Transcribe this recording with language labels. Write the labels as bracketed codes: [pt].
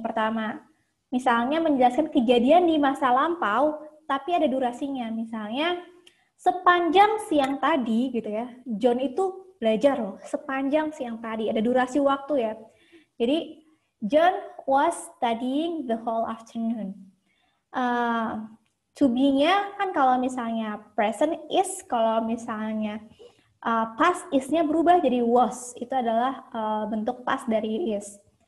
[id] Pertama, misalnya menjelaskan kejadian di masa lampau, tapi ada durasinya. Misalnya, sepanjang siang tadi gitu ya, John itu belajar loh, sepanjang siang tadi, ada durasi waktu ya. Jadi, [en] John was studying the whole afternoon. [id] To be-nya kan kalau misalnya present is, kalau misalnya past is-nya berubah jadi was, itu adalah bentuk past dari is.